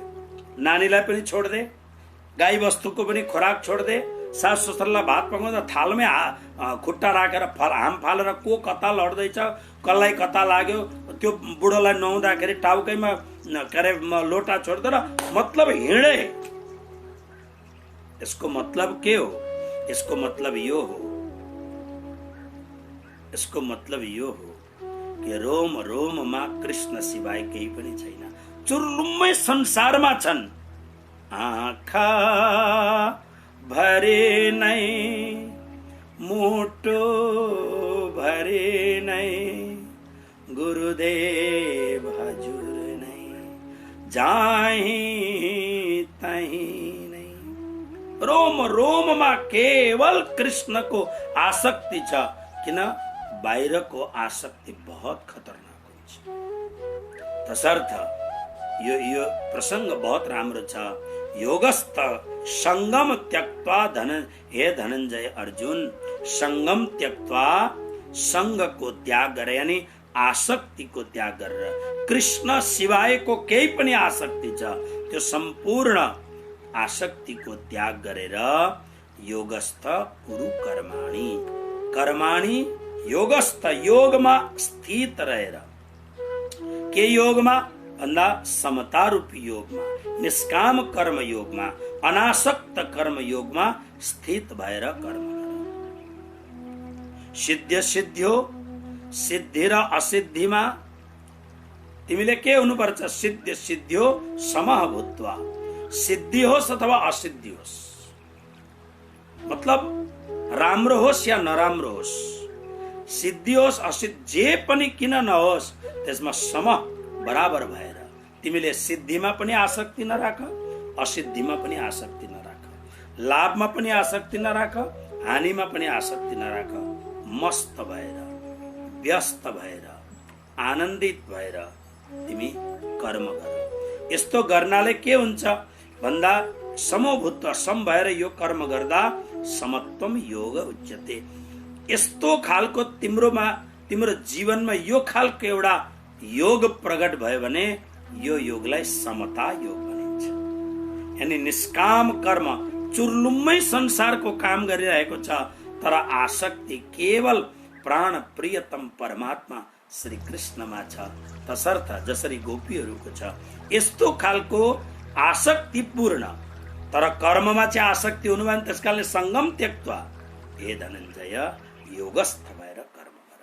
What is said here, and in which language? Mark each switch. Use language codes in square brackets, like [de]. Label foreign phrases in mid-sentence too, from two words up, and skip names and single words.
[ne] नानीलाई पनि छोड्दे, गाई बस्तुको पनि खोराक छोड्दे, सासु ससुरालाई भात पकाउँदा थालमै खुट्टा राखेर हाम फालेर को कता लड्दैछ, कसलाई कता लाग्यो, त्यो बुढोलाई नुहाउँदाखेरि टाउकैमा के अरे लोटा छोड्दै र मतलब हिँडे। यसको मतलब के हो? यसको मतलब यो हो, यसको मतलब यो हो कि रोम रोममा कृष्ण सिवाय केही पनि छैन। चुर्लुम्मै संसारमा छन्। आँखा भरे नै, मुटो भरे नै, गुरुदेव हजुर नै, जाहीँ तहीँ नै। रोम रोममा केवल कृष्णको आसक्ति छ, किन बाहिरको आसक्ति बहुत खतरनाक हुन्छ। तसर्थ यो प्रसंग बहुत राम्रो छ। [sa] योगस्थ संगम त्यक्त्वा हे धनञ्जय अर्जुन, संगम त्यक्त्वा, [ne] संगको त्याग गरे, यानी आसक्तिको त्याग गरेर, कृष्ण सिवायको केही पनि आसक्ति छ त्यो सम्पूर्ण आसक्तिको त्याग गरेर, [sa] योगस्थ कुरु कर्माणि, कर्माणि योगस्थ, [ne] योगमा स्थित रहेर। के योगमा भन्दा समता रूपी योगमा, निष्काम कर्म योगमा, अनासक्त कर्म योगमा स्थित भएर कर्म गर। [sa] सिद्ध सिद्ध्यो, [ne] सिद्धि र असिद्धिमा तिमीले के हुनुपर्छ? [sa] सिद्ध सिद्ध्यो समः भूत्वा, [ne] सिद्धि होस् अथवा असिद्धि होस्, मतलब राम्रो होस् या नराम्रो होस्, सिद्धि होस् असिद्धि जे पनि किन नहोस्, त्यसमा सम बराबर भएर तिमीले सिद्धिमा पनि आसक्ति नराख, असिद्धिमा पनि आसक्ति नराख, लाभमा पनि आसक्ति नराख, हानिमा पनि आसक्ति नराख। मस्त भएर, व्यस्त भएर, आनन्दित भएर तिमी कर्म गर। यस्तो गर्नाले के हुन्छ भन्दा समभूत, सम भएर यो कर्म गर्दा [sa] समत्वम योग उच्यते। [ne] यस्तो खालको तिम्रो जीवनमा यो खालको एउटा योग प्रकट भयो भने यो योगलाई समता योग भनिन्छ। यानी निष्काम कर्म, चुर्लुम्मै संसारको काम गरिरहेको छ, तर आसक्ति केवल प्राण प्रियतम परमात्मा श्री कृष्णमा छ। तसर्थ जसरी गोपीहरूको छ यस्तो खालको आसक्तिपूर्ण, तर कर्ममा चाहिँ आसक्ति हुनु भएन। त्यसकारणले [sa] संगम त्यक्त्वा हे धनञ्जय, [ne] योगस्थ भएर कर्म